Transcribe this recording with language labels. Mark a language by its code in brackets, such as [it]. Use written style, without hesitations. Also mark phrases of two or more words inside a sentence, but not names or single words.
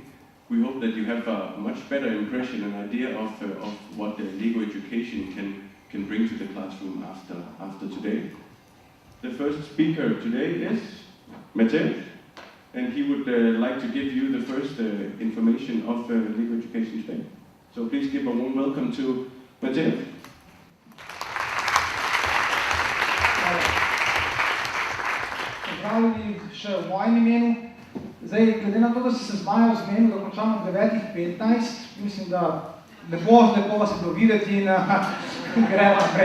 [en] We hope that you have a much better impression and idea of what the Lego education can bring to the classroom after today. The first speaker today is Matej, and he would like to give you the first information of Lego education today. So please give a warm welcome to Matej. [sl] Pozdravljeni še v mojem imenu. Zdaj, glede na to, da se zmajev zmenil, da končamo 9:15, mislim, da lepo vas je bilo videti in gremo naprej.